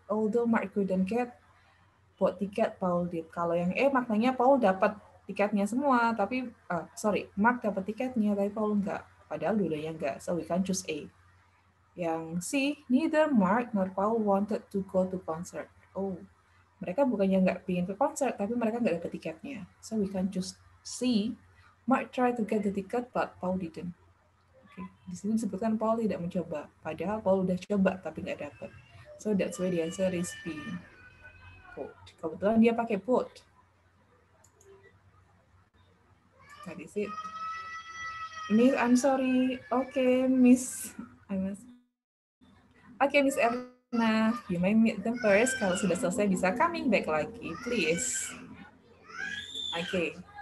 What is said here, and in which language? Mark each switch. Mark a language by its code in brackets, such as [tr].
[en] Although Mark couldn't get both ticket, Paul did. [id] Kalau yang E maknanya Paul dapat tiketnya semua, tapi Mark dapat tiketnya, tapi Paul nggak. Padahal dua-duanya nggak, [en] so we can choose A. [id] Yang [en] C, neither Mark nor Paul wanted to go to concert. [id] Oh, mereka bukannya nggak pengen ke konser, tapi mereka nggak dapat tiketnya. [en] So we can choose C. Mark tried to get the ticket, but Paul didn't. Okay. [id] Di sini disebutkan Paul tidak mencoba, padahal Paul udah coba tapi nggak dapat. [en] So that's why the answer is B. [id] Both. Kebetulan dia pakai both. [en] That is it. Miss, I'm sorry. Okay, Miss. Okay, Miss Erna, you may meet them first. [id] Kalau sudah selesai bisa [en] coming back [id] lagi, [en] please. Okay.